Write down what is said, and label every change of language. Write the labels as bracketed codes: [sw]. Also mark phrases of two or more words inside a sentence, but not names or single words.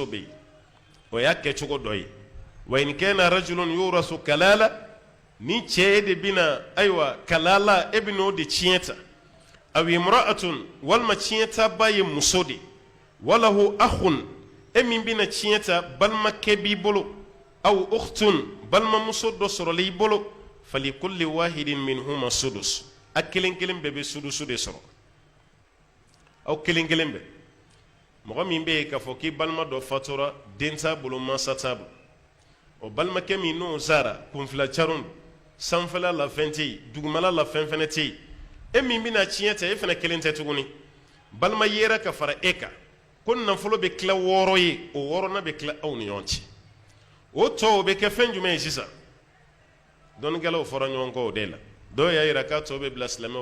[bm] bɛ yen o y'a kɛcogo dɔ ye wa [ar] إن كان رجل يورث كلالة [bm] ni cɛ de bɛna ayiwa kalala e bɛna o de tiɲɛ ta [ar] أو امرأة [bm] walima tiɲɛ ta ba ye muso de [ar] وله أخ [bm] e min bɛna tiɲɛ ta balimakɛ b'i bolo [ar] أو أخت [bm] balimamuso dɔ sɔrɔla i bolo [ar] فلكل واحد منهما السدس [bm] a kelen kelen bɛɛ bɛ sudusu de sɔrɔ aw kelen kelen bɛɛ mɔgɔ min bɛ yen k'a fɔ k'i balima dɔ fatura den t'a bolo mansa t'a bolo o balimakɛ min n'o sara kunfilacarun sanfɛla la fɛn tɛ yen dugumala la fɛn fɛnɛ tɛ yen e min bɛna tiɲɛ ta e fana kelen tɛ tuguni balima yera ka fara e kan ko nafolo bɛ tila 6 ye o 6nan bɛ tila aw ni ɲɔgɔn cɛ o tɔ o bɛ kɛ fɛn jumɛn ye sisan dɔnnikɛlaw fɔra ɲɔgɔn kɔ o de la dɔw y'a yira k'a tɔ bɛ bila silamɛw